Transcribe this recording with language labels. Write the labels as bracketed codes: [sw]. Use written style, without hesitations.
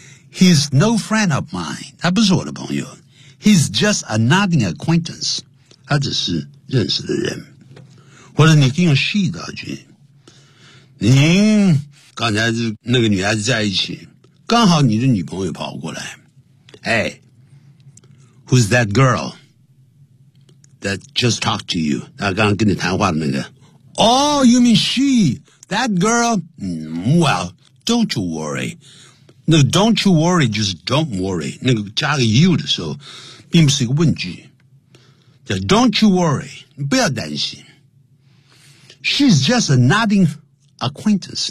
[en] He's no friend of mine. [zh] 他不是我的朋友。 [en] He's just a nodding acquaintance. [zh] 他只是认识的人。或者你可以用细道具。您刚才是那个女孩子在一起，刚好你的女朋友跑过来。 [en] Hey, who's that girl that just talked to you? [zh] 她刚刚跟你谈话的那个。 [en] Oh, you mean she? That girl, well, don't you worry. [zh] 那个 [en] don't you worry [zh] 就是 [en] don't worry. [zh] 那个加个 you 的时候并不是一个问句。叫 [en] don't you worry, [zh] 不要担心。 [en] She's just a nodding acquaintance.